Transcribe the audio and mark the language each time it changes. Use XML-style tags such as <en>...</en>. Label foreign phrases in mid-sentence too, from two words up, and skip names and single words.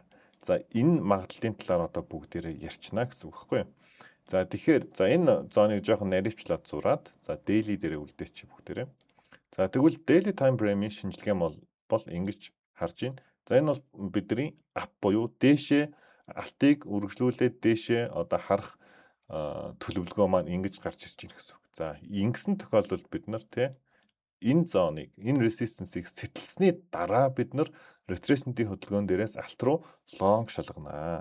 <mn>За энэ магадлалын талаар одоо бүгдээрээ ярьчна гэсэн үг байхгүй юу? За тэгэхээр за энэ зооныг жоохон наривчлаад зураад за daily дээрээ үлдээч бүгдээрээ. За тэгвэл</mn> <en>daily time frame-</en> <mn>ийн шинжилгээ бол ингэж харж байна. За энэ бол бидний ап буюу дээшээ алтыг үргэлжлүүлээд дээшээ одоо харах төлөвлөгөө маань ингэж гарч ирж байна гэсэн үг. За ингэсэн тохиолдолд бид нар тий энэ зоныг энэ resistance-ийг сэтэлсний дараа бид нар retracement-ийн хөдөлгөөн дээрээс алт руу long шалганаа.</mn>